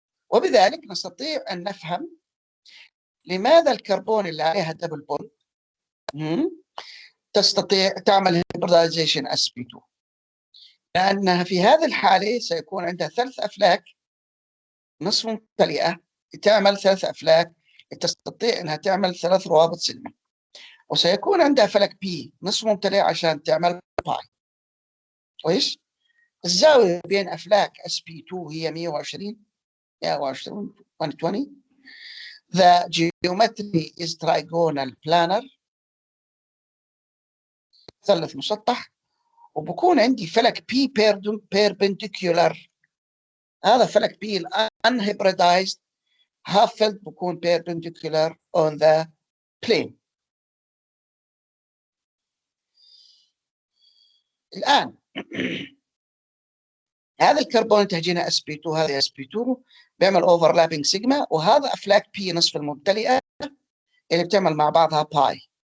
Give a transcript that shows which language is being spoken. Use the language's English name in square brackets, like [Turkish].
[Arabic] وبذلك نستطيع ان نفهم لماذا الكربون اللي عليها دبل بوند تستطيع تعمل هيبردايزيشن sp2، لأنها في هذه الحالة سيكون عندها 3 أفلاك نصف ممتلئة تعمل 3 أفلاك تستطيع أنها تعمل 3 روابط سلمة، وسيكون عندها فلك بي نصف ممتلئ عشان تعمل باي. كويس؟ الزاوية بين أفلاك sp2 هي 120 120. [English] The geometry is trigonal planar، [Arabic] مثلث مسطح، وبكون عندي فلك بي perpendicular. هذا فلك بي unhybridized half filled بكون [English] perpendicular on the plane. [Arabic] الآن هذا الكربون تهجينه sp2 هذا sp2 بيعمل overlapping سيجما، وهذا أفلاك بي نصف الممتلئة اللي بتعمل مع بعضها باي.